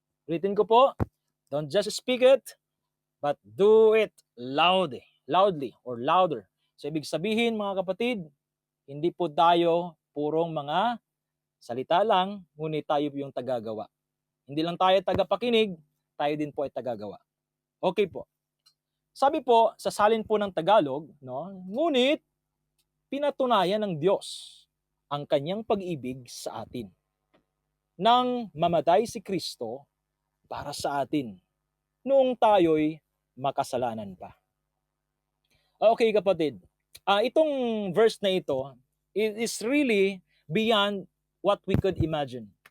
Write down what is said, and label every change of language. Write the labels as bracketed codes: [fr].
[tl] Ulitin ko po, [en] don't just speak it, but do it loudly or louder. [tl] So ibig sabihin mga kapatid, hindi po tayo purong mga salita lang, ngunit tayo yung tagagawa. Hindi lang tayo tagapakinig, tayo din po ay tagagawa. Okay po. Sabi po, sa salin po ng Tagalog, no, ngunit pinatunayan ng Diyos ang kanyang pag-ibig sa atin nang mamatay si Kristo para sa atin noong tayo'y makasalanan pa. [en] Okay [tl] kapatid, itong verse na ito, [en] it is really beyond what we could imagine.